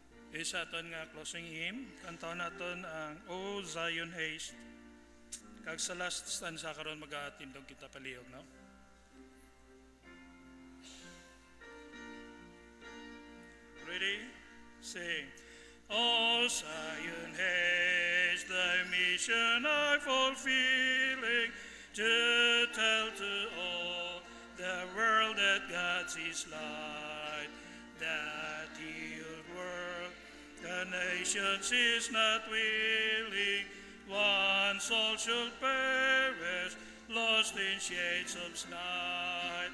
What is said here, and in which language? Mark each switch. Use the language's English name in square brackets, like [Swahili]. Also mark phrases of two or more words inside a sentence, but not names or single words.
[Hiligaynon] Isa aton nga closing hymn, kantaon naton ang O Zion Haste. Kag sa [English] last stanza [Hiligaynon] karon mag-aatindog kita palihog, no? [English] Ready? Sing. O Zion haste, thy mission are fulfilling, to tell to all the world that God's is light, that healed world, the nations is not willing, one soul should perish, lost in shades of night.